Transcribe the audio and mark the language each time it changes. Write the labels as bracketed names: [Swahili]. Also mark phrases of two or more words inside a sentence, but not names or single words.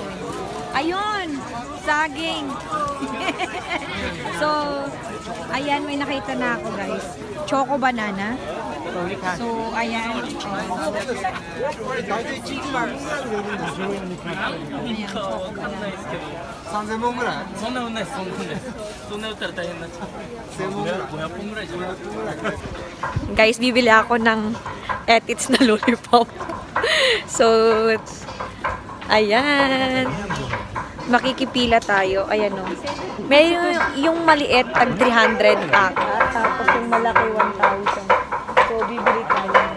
[Filipino] Ayun! Saging! So, ayan, may nakita na ako guys. [English] Choco banana. [Filipino] So, ayan. Ayan, [English] choco banana. [Japanese] 3000 本ぐらいそんな売んないです、そんな売んないです。そんな売ったら大変になっちゃう。 1000本ぐらい 500本ぐらいじゃない。 [Filipino] Guys, bibili ako ng etits na lollipop. So, ayan. Makikipila tayo. Ayan o. May yung maliit, tag 300 aka. Tapos yung malaki, 1,000. So, bibili tayo.